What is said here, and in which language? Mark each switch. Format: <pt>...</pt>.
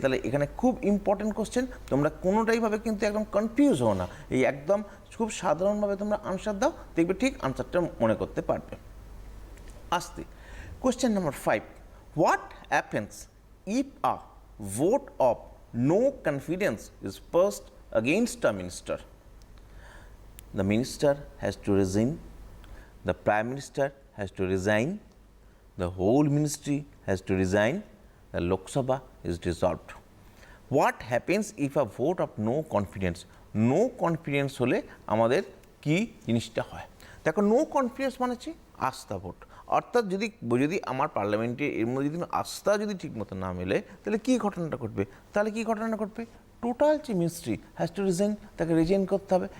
<bn>তাহলে এখানে খুব ইম্পর্টেন্ট কোশ্চেন, তোমরা কোনোটাইভাবে কিন্তু একদম কনফিউজ হও না, এই একদম খুব সাধারণভাবে তোমরা আনসার দাও, দেখবে ঠিক আনসারটা মনে করতে পারবে। আসতে</bn> <en>Question number 5, what happens if a vote of no confidence is passed against a minister? The minister has to resign, the prime minister has to resign, the whole ministry has to resign, the Lok Sabha is dissolved. What happens if a vote of no confidence?</en> <bn>No confidence হলে আমাদের কি জিনিসটা হয়, দেখো no confidence মানে হচ্ছে আস্থা vote, অর্থাৎ যদি আমার পার্লামেন্টে এর মধ্যে যদি আস্থা যদি ঠিকমতো না মেলে, তাহলে কী ঘটনাটা ঘটবে, টোটাল যে</bn> <en>ministry has to resign,</en> <bn>তাকে রিজাইন করতে হবে।</bn>